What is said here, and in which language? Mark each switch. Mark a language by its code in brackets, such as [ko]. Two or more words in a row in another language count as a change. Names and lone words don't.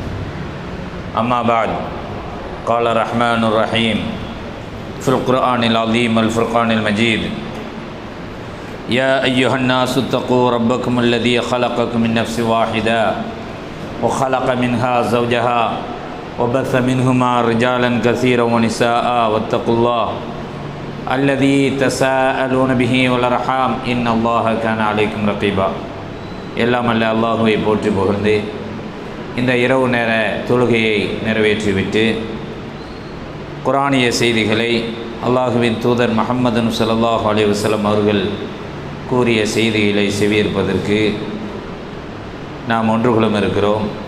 [ar] أما بعد، قال الرحمن الرحيم في القرآن العظيم الفرقان المجيد: يا أيها الناس اتقوا ربكم الذي خلقكم من نفس واحدة وخلق منها زوجها وبث منهما رجالا كثيرا ونساء واتقوا الله الذي تساءلون به والأرحام إن الله كان عليكم رقيبا. [ta] எல்லாம் அல்ல அல்லாஹுவை போற்றி புகழ்ந்து இந்த இரவு நேர தொழுகையை நிறைவேற்றிவிட்டு குர்ஆனிய செய்திகளை அல்லாஹுவின் தூதர் முஹம்மது [ar] صلى الله عليه وسلم [ta] அவர்கள் கூறிய செய்திகளை செவியேற்பதற்கு நாம் ஒன்றுகுலம் இருக்கிறோம்.